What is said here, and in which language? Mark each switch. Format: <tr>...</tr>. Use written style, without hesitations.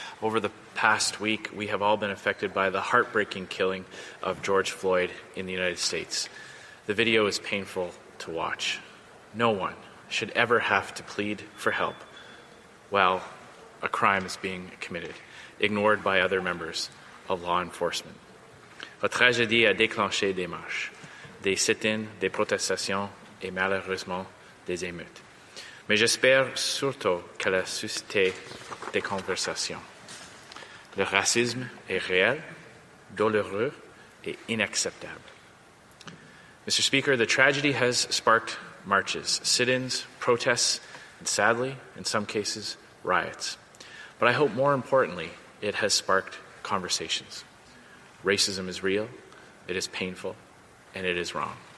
<en>Over the past week, we have all been affected by the heartbreaking killing of George Floyd in the United States. The video is painful to watch. No one should ever have to plead for help while a crime is being committed, ignored by other members of law enforcement.</en> <fr>La tragédie a déclenché des marches, des sit-ins, des protestations et malheureusement des émeutes. Mais j'espère surtout qu'elle a suscité des conversations. Le racisme est réel, douloureux et inacceptable.</fr> <en>Mr. Speaker, the tragedy has sparked marches, sit-ins, protests, and sadly, in some cases, riots. But I hope more importantly, it has sparked conversations. Racism is real, it is painful, and it is wrong.</en>